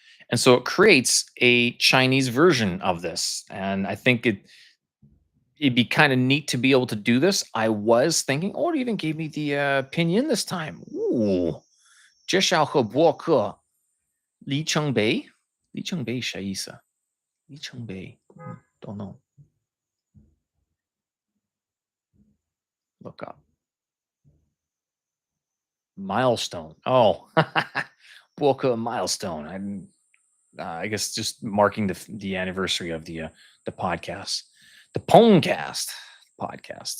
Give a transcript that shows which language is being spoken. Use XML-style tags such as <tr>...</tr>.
<en>And so it creates a Chinese version of this. And I think it'd be kind of neat to be able to do this. I was thinking, oh, it even gave me the pinyin this time. Ooh.</en> <zh>介绍和播客里程碑，里程碑啥意思啊？</zh> <en>里程碑，don't know. Look up milestone. Oh, woke a milestone. I guess just marking the anniversary of the podcast, the Pwnecast podcast.</en>